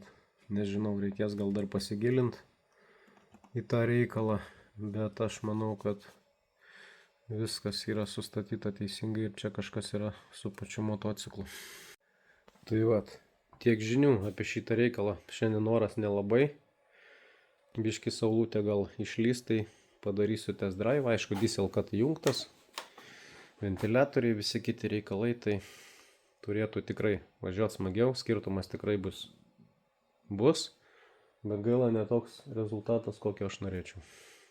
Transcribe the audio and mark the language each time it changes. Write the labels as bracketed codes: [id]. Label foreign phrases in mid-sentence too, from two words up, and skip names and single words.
[lt] Nežinau, reikės gal dar pasigilinti į tą reikalą, bet aš manau, kad viskas yra sustatyta teisingai ir čia kažkas yra su pačiu motociklu. Tai vat, tiek žinių apie šitą reikalą. Šiandien oras nelabai. Biški saulutė gal išlys, tai padarysiu [en] test drive. [lt] Aišku, [en] diesel cut [lt] įjungtas. Ventiliatoriai, visi kiti reikalai, tai turėtų tikrai važiuoti smagiau. Skirtumas tikrai bus. Bet gaila ne toks rezultatas, kokio aš norėčiau.